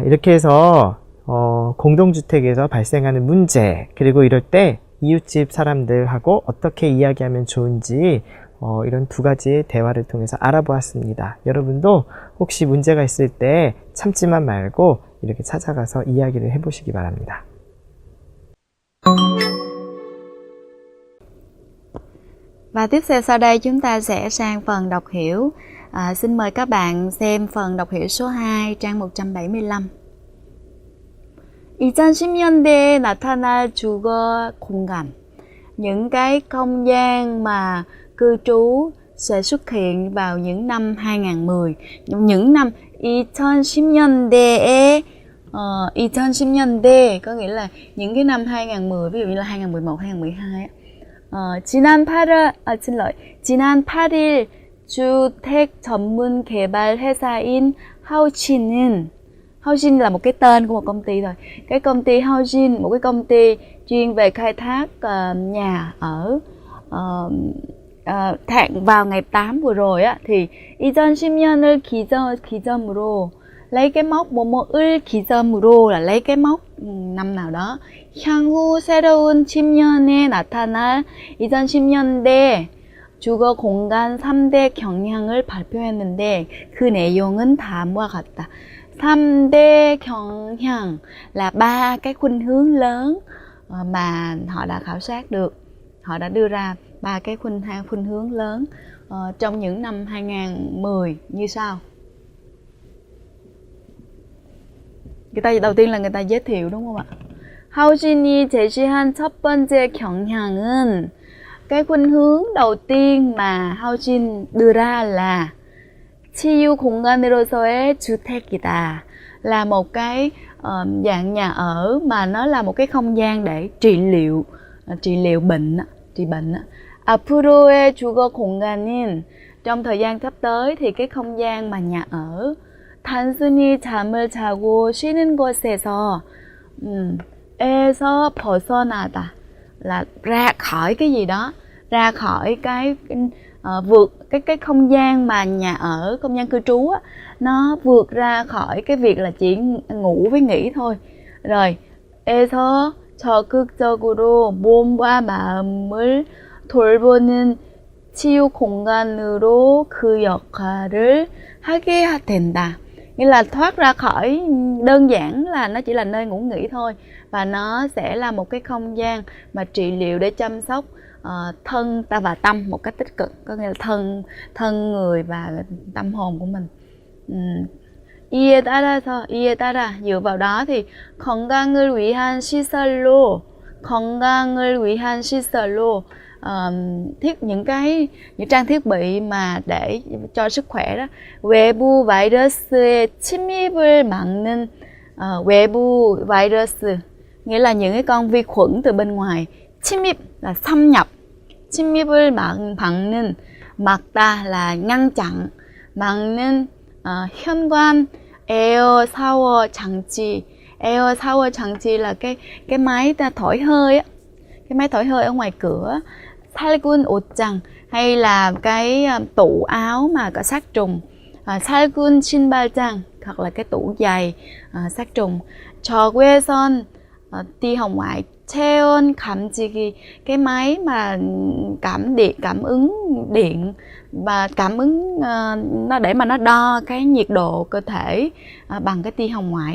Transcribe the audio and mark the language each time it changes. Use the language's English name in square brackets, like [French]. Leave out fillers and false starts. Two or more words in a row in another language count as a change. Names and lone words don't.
[Korean] 이렇게 해서 공동주택에서 발생하는 문제, 그리고 이럴 때 이웃집 사람들하고 어떻게 이야기하면 좋은지 이런 두 가지의 대화를 통해서 알아보았습니다. 여러분도 혹시 문제가 있을 때 참지만 말고 이렇게 찾아가서 이야기를 해보시기 바랍니다. [Vietnamese] Và tiếp theo sau đây chúng ta sẽ sang phần đọc hiểu. Xin mời các bạn xem phần đọc hiểu số 2 trang 175. [Korean] 2010년대에 나타날 주거 공간. [Vietnamese] Những cái không gian mà cư trú sẽ xuất hiện vào những năm 2010. Những năm [Korean] 2010년대에 2010년대 [Vietnamese] có nghĩa là những cái năm 2010, ví dụ như là 2011, 2012. [Korean] 지난 8일 주택 전문 개발 회사인 [Vietnamese] Houchin là một cái tên của một công ty thôi. Cái công ty Houchin, một cái công ty chuyên về khai thác nhà ở vào ngày 8 vừa rồi á, thì [Korean] 2010년을 기점으로 [Vietnamese] lấy cái mốc [Korean] 뭐뭐을 기점으로 [Vietnamese] là lấy cái mốc năm nào đó. [Korean] 향후 새로운 10년에 나타날 2010년대 주거 공간 3대 경향을 발표했는데 그 내용은 다음과 같다. 3대 경향 [Vietnamese] là ba cái khuynh hướng lớn mà họ đã khảo sát được. Họ đã đưa ra ba cái khuynh hướng lớn trong những năm 2010 như sau. đầu tiên là người ta giới thiệu đúng không ạ? [Korean] 하우진이 제시한 첫 번째 경향은 [Vietnamese] cái khuynh hướng đầu tiên mà Haujin đưa ra là [Korean] 치유 공간으로서의 주택이다, [Vietnamese] là một cái dạng nhà ở mà nó là một cái không gian để trị liệu bệnh. [Korean] 앞으로의 주거 공간은 [Vietnamese] trong thời gian sắp tới thì cái không gian mà nhà ở [Korean] 단순히 잠을 자고 쉬는 곳에서 에서 벗어나다 [Vietnamese] là ra khỏi cái gì đó, ra khỏi cái vượt cái không gian mà nhà ở, không gian cư trú á, nó vượt ra khỏi cái việc là chỉ ngủ với nghỉ thôi. [Korean] Rồi 에서 적극적으로 몸과 마음을 돌보는 치유 공간으로 그 역할을 하게 된다. [Vietnamese] Nghĩa là thoát ra khỏi đơn giản là nó chỉ là nơi ngủ nghỉ thôi, và nó sẽ là một cái không gian mà trị liệu để chăm sóc thân ta và tâm một cách tích cực, có nghĩa là thân người và tâm hồn của mình. [Korean] 이에 따라 [Vietnamese] dựa vào đó thì [Korean] 건강을 위한 시설로 [Vietnamese] những trang thiết bị mà để cho sức khỏe đó, [Korean] 외부 바이러스의 침입을 막는 외부 바이러스, [Vietnamese] nghĩa là những cái con vi khuẩn từ bên ngoài. 침입 là xâm nhập, [Korean] 침입을 막는, 막다 [Vietnamese] là ngăn chặn, [Korean] 막는 현관 에어 샤워 장치. 에어 샤워 장치 [Vietnamese] là cái máy ta thổi hơi á, cái máy thổi hơi ở ngoài cửa. [Korean] 살균 옷장 [Vietnamese] hay là cái tủ áo mà có sát trùng. [Korean] 살균 신발장 [Vietnamese] hoặc là cái tủ giày sát trùng. 적외선 tia hồng ngoại. [Korean] 체온 감지기, [Vietnamese] cái máy mà cảm ứng điện và cảm ứng nó để mà nó đo cái nhiệt độ cơ thể bằng cái tia hồng ngoại.